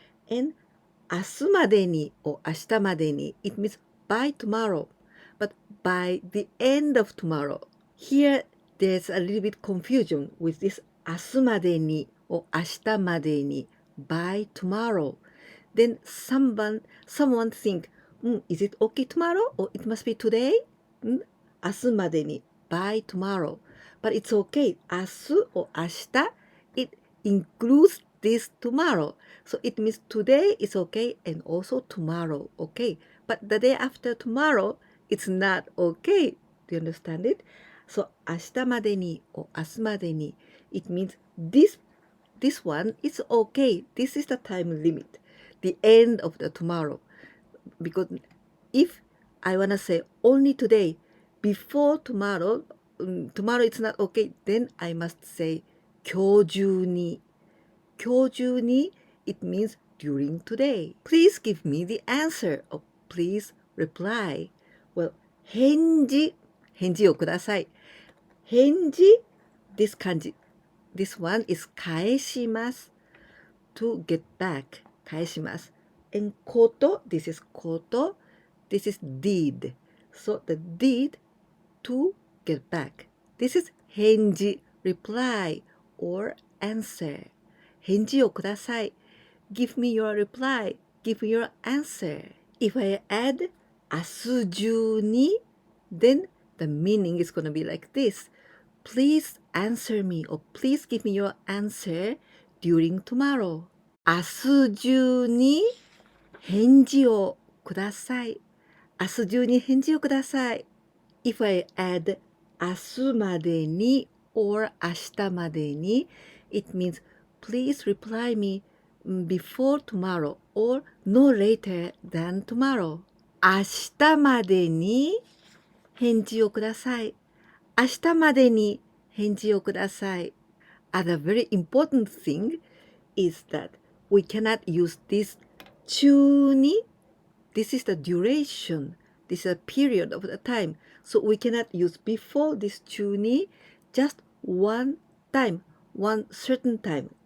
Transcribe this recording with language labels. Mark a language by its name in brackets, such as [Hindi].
[English] And [Japanese] 明日までに or 明日までに [English] it means by tomorrow, but by the end of tomorrow. Here there's a little bit confusion with this 明日までに or 明日までに by tomorrow. Then someone think, is it okay tomorrow or it must be today? 明日までに by tomorrow. But it's okay. 明日 or 明日 it includes this tomorrow. So it means today is okay and also tomorrow, okay? But the day after tomorrow, it's not okay. Do you understand it? So [Japanese] 明日までに or 明日までに [English] it means this one is okay. This is the time limit, the end of the tomorrow. Because if I want to say only today, before tomorrow, tomorrow it's not okay, then I must say [Japanese] 今日中に。今日中に [English] it means during today. Please give me the answer or please reply. [Japanese] Well, 返事をください。 [English] 返事 this kanji. This one is 返します。 to get back 返します。 and こと this is こと this is deed. So the deed to get back. This is 返事 reply or answer. [Japanese] 返事をください。 [English] Give me your reply. Give me your answer. If I add [Japanese] 明日中に [English] then the meaning is going to be like this. Please answer me or please give me your answer during tomorrow. [Japanese] 明日中に返事をください。明日中に返事をください。 [English] If I add [Japanese] 明日までに or 明日までに [English] it means please reply me before tomorrow or no later than tomorrow. [Japanese] 明日までに返事をください。明日までに返事をください。 [English] Other very important thing is that we cannot use this 中に This is the duration. This is a period of the time. So we cannot use before this 中に just one time, one certain time.